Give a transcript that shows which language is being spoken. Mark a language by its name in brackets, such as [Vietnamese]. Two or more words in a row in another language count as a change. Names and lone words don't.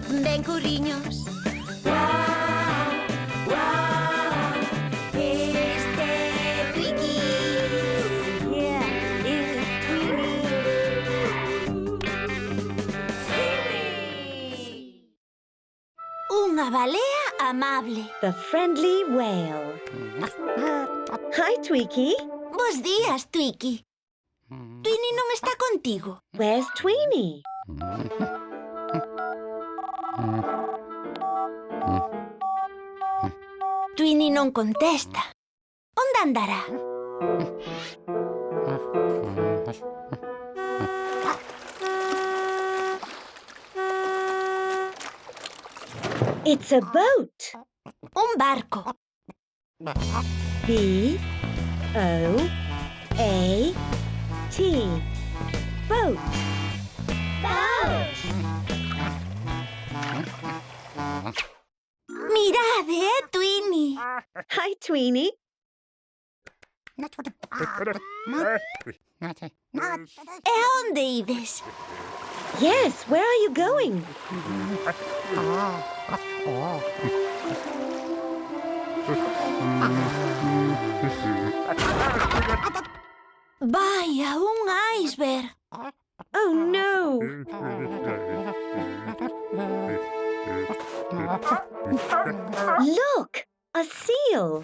[Galician] ben curriños. Este é Twiki. [English] Yeah, it's [Galician] Unha balea amable. [English] the friendly whale. Hi, Tweaky. [Galician] Bos días, Twiki. Twini non está contigo. [English] Where's Tweenie? [Galician] Twini non contesta. Onde andará? [English] It's a boat. [Galician] Un barco. [English] B-O-A-T. Boat. Boat. [Galician] Mirade, Twini. [English] Hi, Tweenie. [Galician] E a onde ides? [English] Yes, where are you going? [Galician] Vaya, un iceberg. [English] Oh, no. Look, a seal.